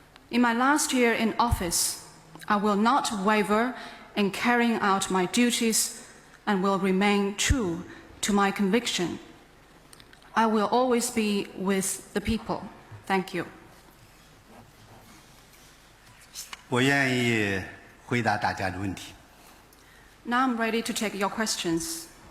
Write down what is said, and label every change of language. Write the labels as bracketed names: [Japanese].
[English] In my last year in office, I will not waver in carrying out my duties and will remain true to my conviction. I will always be with the people. Thank you. [Chinese] 我愿意回答大家的问题。 [English] Now I'm ready to take your questions.